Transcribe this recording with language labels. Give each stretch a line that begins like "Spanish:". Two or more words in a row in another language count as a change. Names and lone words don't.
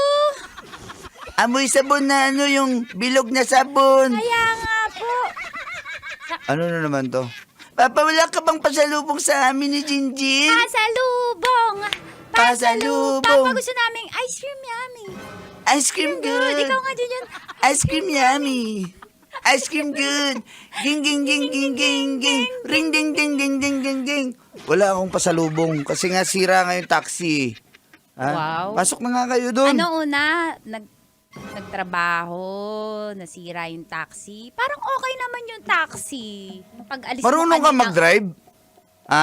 Filipino: Amoy sabon na ano, yung bilog na sabon. Kaya nga po. Ano na naman to? Papa, wala ka bang pasalubong sa amin ni Jinjin? Pasalubong. Pasalubong.
English: Papa, gusto namin ice cream yummy. Ice cream Good. good.
Filipino: Ikaw nga din yun.
English: Ice cream yummy. Ice cream good. Ging, ging, ging, ging, ging, ging. Ring, ding, ding, ding, ding, ding, ding.
Filipino: Wala akong pasalubong kasi nga sira nga yung taxi. Ha? Wow. Pasok na nga kayo doon. Ano una? Nagtrabaho, nasira yung taxi. Parang okay naman yung taxi. Pag-alis Marunong mo ka kanina, mag-drive? Ha?